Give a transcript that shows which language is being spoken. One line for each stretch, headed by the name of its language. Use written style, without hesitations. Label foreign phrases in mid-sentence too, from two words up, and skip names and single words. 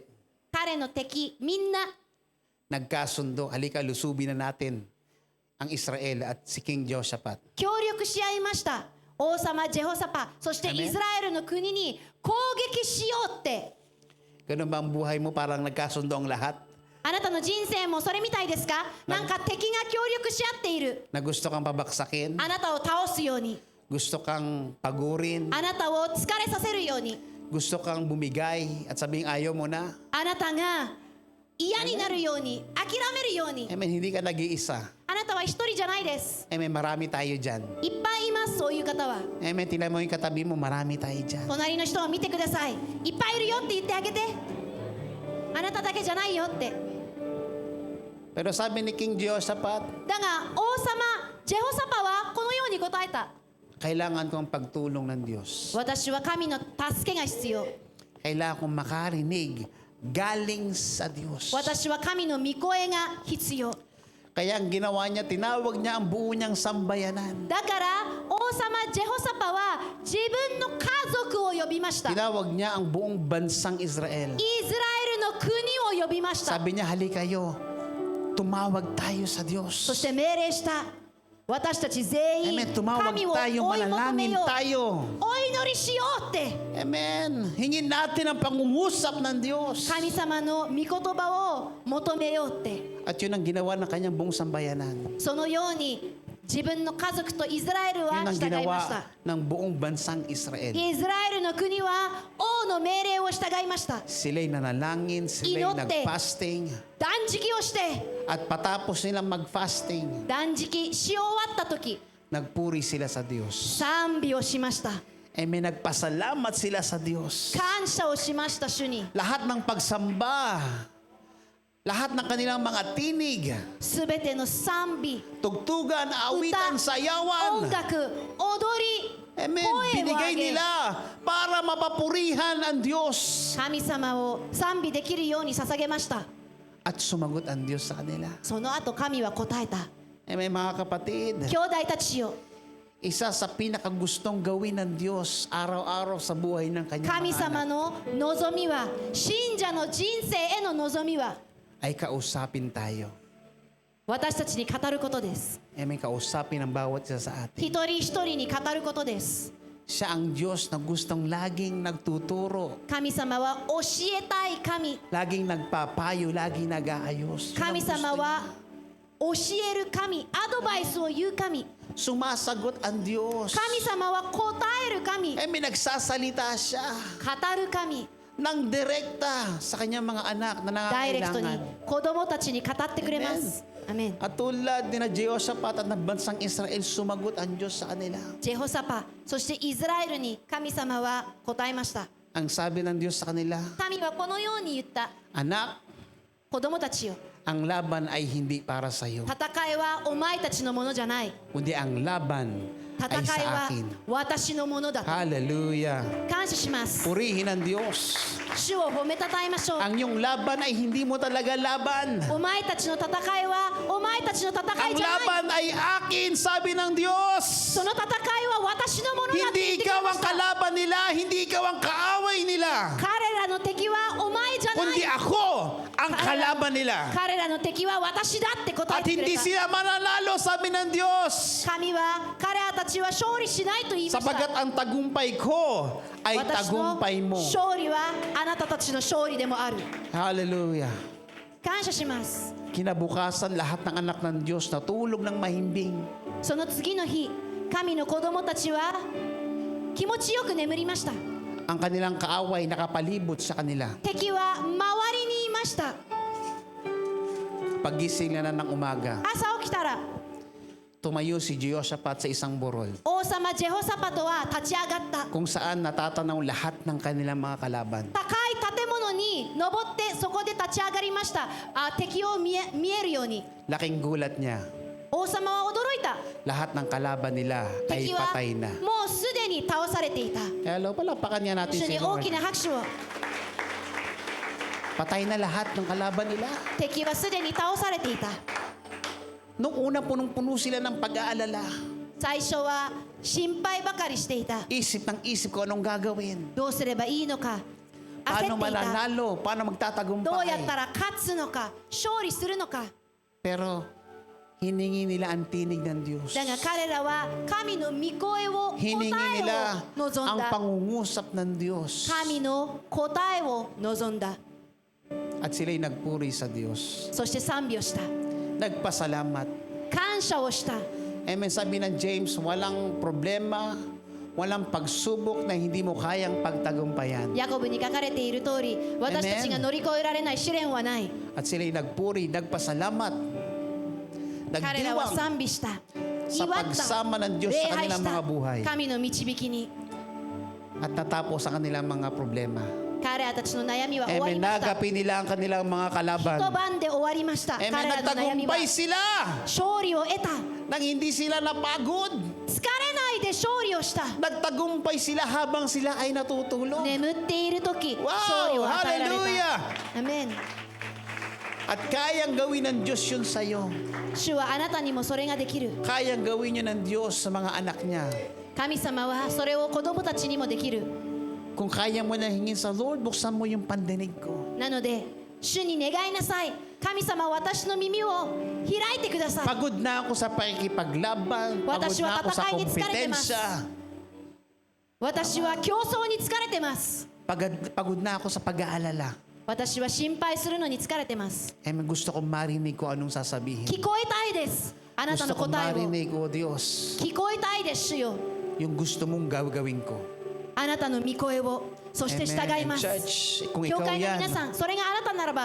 Japanese: 彼の敵みんな
Filipino: nagkasundo, halika lusubin na natin ang Israel at si King Jehoshaphat.
Japanese: 協力し合いました。王様ジェホサパ、そして
Filipino: Amen.
Japanese: イスラエルの国に攻撃しようって。
Filipino: Ganun ba ang buhay mo, parang nagkasundo ang lahat?
Japanese: あなたの人生もそれみたいですか？なんか敵が協力し合っている。
Filipino: Na gusto kang pabaksakin,
Japanese: あなたを倒すように、
Filipino: gusto kang pagurin,
Japanese: あなたを疲れさせるように、
Filipino: gusto kang bumigay at sabing ayaw mo na.
Japanese: あなたが嫌になるように、諦めるように。
Filipino: Amen, hindi ka nag-iisa.
Japanese: あなたは一人じゃないです。
Filipino: Amen, marami tayo dyan.
Japanese: いっぱいいます、そういう方は。
Filipino: Amen, tingnan mo yung katabi mo, marami tayo dyan.
Japanese: 隣の人を見てください。いっぱいいるよって言ってあげて。あなただけじゃないよって。
Filipino: Pero sabi ni King Jehoshaphat,
Japanese: だが王様ジェホサパはこのように答えた。
Filipino: kailangan ko ang pagtulong ng Diyos.
Japanese: 私は神の助けが必要。
Filipino: Kailangan kong makarinig galing sa Diyos.
Japanese: 私は神の御声が必要。
Filipino: Kaya ang ginawa niya, tinawag niya ang buo niyang sambayanan.
Japanese: だから王様ジェホサパは自分の家族を呼びました。イスラ
Filipino: Tinawag niya ang buong bansang Israel.
Japanese: エルの国を呼びました。
Filipino: Sabi niya, halika kayo, tumawag tayo sa
Japanese: そ
Filipino: Diyos.
Japanese: して命令した。私たち全員
Filipino: Amen, tumawag
Japanese: 神を追
Filipino: tayo,
Japanese: い求め
Filipino: manalangin
Japanese: よう。
Filipino: tayo.
Japanese: お祈りしようって。
Filipino: Amen. Hingin natin ang pangungusap ng Diyos.
Japanese: 神様の御言葉を求めようって。
Filipino: At yun ang ginawa ng kanyang buong sambayanan.
Japanese: そのように自分の家族とイスラエル
Filipino: Yun
Japanese: は
Filipino: ang
Japanese: 従いました
Filipino: ginawa。ng buong bansang Israel.
Japanese: イスラエルの国は王の命令を従いました。
Filipino: Sila'y nanalangin, sila'y Inote. nag-fasting.
Japanese: 断食をして
Filipino: At patapos nilang mag-fasting,
Japanese: 断食し終わった時
Filipino: nagpuri sila sa Diyos.
Japanese: 賛美をしました。
Filipino: May nagpasalamat sila sa Diyos.
Japanese: 感謝をしました主に。
Filipino: Lahat ng pagsamba, lahat ng kanilang mga tinig,
Japanese: すべての賛美、
Filipino: tugtugan, awitan,
Japanese: 音
Filipino: sayawan,
Japanese: 楽、踊り、
Filipino: Amen,
Japanese: 声を上
Filipino: binigay
Japanese: げ
Filipino: nila para mapapurihan ang Diyos.
Japanese: 神様を賛美できるように捧げました。
Filipino: At sumagot ang Diyos sa kanila.
Japanese: その後神は答えた。
Filipino: Amen, mga kapatid.
Japanese: 兄弟たちよ、
Filipino: Isa sa pinakagustong gawin ng Diyos araw-araw sa buhay ng kanyang
Japanese: 神
Filipino: mga
Japanese: 様
Filipino: anak
Japanese: の望みは、信者の人生への望みは、
Filipino: ay kausapin tayo.
Japanese: 私たちに語ることです。
Filipino: Amen, kausapin ang bawat isa sa atin.
Japanese: 一人一人に語ることです。
Filipino: Siya ang Diyos na gustong laging nagtuturo,
Japanese: 神様は教えたい神。
Filipino: laging nagpapayo, laging nag-aayos. Yun ang
Japanese: 神
Filipino: gusto
Japanese: 様
Filipino: niya.
Japanese: は教える神、アドバイスを言う神。
Filipino: Sumasagot ang Diyos.
Japanese: 神様は答える神。語
Filipino: Amen, nagsasalita siya
Japanese: る神。
Filipino: ng direkta sa kanyang mga anak na
Japanese: ダイレクトに
Filipino: nangangailangan.
Japanese: 子供たちに語ってくれます。アメン。
Filipino: At tulad ni na Jehoshaphat at ng bansang Israel, sumagot ang Diyos sa kanila.
Japanese: ジェホサパ、そしてイスラエルに神様は答えました。
Filipino: Ang sabi ng Diyos sa kanila,
Japanese: 神はこのように言った。
Filipino: anak,
Japanese: 子供たちよ、
Filipino: ang laban ay hindi para sa iyo,
Japanese: 戦いはお前たちのものじゃない。
Filipino: kundi ang laban
Japanese: 戦
Filipino: ay
Japanese: い
Filipino: sa
Japanese: は
Filipino: akin.
Japanese: 私のものだと。
Filipino: Hallelujah.
Japanese: 感謝します。
Filipino: Purihin ang Diyos.
Japanese: 主を褒めたたえましょう。
Filipino: Ang iyong laban ay hindi mo talaga laban.
Japanese: お前たちの戦いはお前たちの戦
Filipino: Ang
Japanese: いじゃない。
Filipino: laban ay akin, sabi ng Diyos.
Japanese: その戦いは私のものだって言っ
Filipino: Hindi
Japanese: てくれ
Filipino: ikaw
Japanese: ま
Filipino: ang
Japanese: した。
Filipino: kalaban nila, hindi ikaw ang kaaway nila,
Japanese: 彼らの敵はお前じゃな
Filipino: kundi
Japanese: い。
Filipino: ako ang kalaban nila.
Japanese: 彼らの敵は私だって答え
Filipino: At
Japanese: てくれ
Filipino: hindi
Japanese: た。
Filipino: sila mananalo, sabi ng Diyos.
Japanese: 神は彼らたちは勝利しないと言いました
Filipino: Sapagat ang tagumpay ko ay
Japanese: 私の
Filipino: tagumpay mo.
Japanese: 勝利はあなたたちの勝利でもある。
Filipino: Hallelujah.
Japanese: 感謝します。
Filipino: Kinabukasan, lahat ng anak ng Diyos natulog ng mahimbing.
Japanese: その次の日、神の子供たちは気持ちよく眠りました。
Filipino: Ang kanilang kaaway nakapalibot sa kanila.
Japanese: 敵は周りにいました。
Filipino: Pagising na ng umaga,
Japanese: 朝起きたら
Filipino: tumayo si Jehoshaphat sa isang burol
Japanese: 王様ジェホサパトは立ち上がった。 kung saan natatanaw lahat ng kanilang mga kalaban. 高い建物に登ってそこで立ち上がりました。敵を見えるように。
Filipino: Laking gulat niya.
Japanese: 王様は驚いた。
Filipino: Lahat ng kalaban nila ay
Japanese: 敵は
Filipino: patay na.
Japanese: もうすでに倒されていた。
Filipino: Hello, palakpakan niya natin
Japanese: 一緒
Filipino: si
Japanese: に大
Filipino: Lord.
Japanese: きな拍手を。
Filipino: Patay na lahat ng kalaban nila.
Japanese: 敵はすでに倒されていた。
Filipino: Nung una punong-puno sila ng pag-aalala.
Japanese: 最初は心配ばかりしていた。
Filipino: Isip ng isip ko anong gagawin.
Japanese: どうすればいいのか
Filipino: Paano
Japanese: 焦っていた。
Filipino: mananalo? Paano
Japanese: どうやっ
Filipino: magtatagumpay?
Japanese: たら勝つのか勝利するのか。
Filipino: Pero hiningi nila ang tinig ng Diyos.
Japanese: だが彼らは神の御声を答
Filipino: Hiningi
Japanese: え
Filipino: nila
Japanese: を望ん
Filipino: ang
Japanese: だ。
Filipino: pangungusap ng Diyos.
Japanese: 神の答えを望んだ。
Filipino: At sila'y nagpuri sa Diyos.
Japanese: そして賛美をした。
Filipino: Nagpasalamat.
Japanese: 感謝をした。
Filipino: Amen. Sabi ng James, walang problema, walang pagsubok na hindi mo kayang pagtagumpayan.
Japanese: ヤコブに書かれている通り、私たちが乗り越えられない試練はない。
Filipino: At sila'y nagpuri, nagpasalamat,
Japanese: 彼らは
Filipino: nagdiwang
Japanese: 賛美した。
Filipino: sa
Japanese: 祝った。
Filipino: pagsama ng Diyos
Japanese: 礼
Filipino: sa
Japanese: 拝
Filipino: kanilang
Japanese: し
Filipino: mga
Japanese: た
Filipino: buhay
Japanese: 神の導きに。
Filipino: at natapos ang kanilang mga problema.
Japanese: 彼らたちの悩みは終わり
Filipino: Amen.
Japanese: ました。
Filipino: Nagapin nila ang kanilang mga kalaban.
Japanese: 一晩で終わりました。
Filipino: Amen.
Japanese: 彼らの悩みは
Filipino: Nagtagumpay sila
Japanese: 勝利を得た。
Filipino: nang hindi sila napagod.
Japanese: 疲れないで勝利をした。
Filipino: Nagtagumpay sila habang sila ay natutulog.
Japanese: 眠っている時、
Filipino: Wow!
Japanese: 勝利を与えられ
Filipino: Hallelujah!
Japanese: た。アメン。
Filipino: At kayang gawin ng Diyos yun sa'yo.
Japanese: 主はあなたにもそれができる。
Filipino: Kayang gawin yun ng Diyos sa mga anak niya.
Japanese: 神様はそれを子供たちにもできる。
Filipino: Kung kaya mo na hingin sa Lord, buksan mo yung pandinig ko.
Japanese: なので、主に願いなさい。神様、私の耳を開いてください。
Filipino: Pagod na ako sa pakikipaglaban. Pagod
Japanese: 私は
Filipino: na ako sa tatay ni tsukarete kompetensya.
Japanese: 私は競争に疲れてます。
Filipino: Pagod na ako sa pag-aalala.
Japanese: 私は心配するのに疲れてます。
Filipino: Gusto kong marinig ko anong sasabihin.
Japanese: 聞こえたいです。あなた
Filipino: Gusto
Japanese: の
Filipino: kong
Japanese: 答えを。
Filipino: marinig, O Diyos,
Japanese: 聞こえたいです、主よ。
Filipino: yung gusto mong gawin ko.
Japanese: あなたの御声を、そして従い
Filipino: Amen.
Japanese: ます。
Filipino: Church, kung
Japanese: 教
Filipino: ikaw
Japanese: 会の
Filipino: yan,
Japanese: 皆さん、それがあなたならば、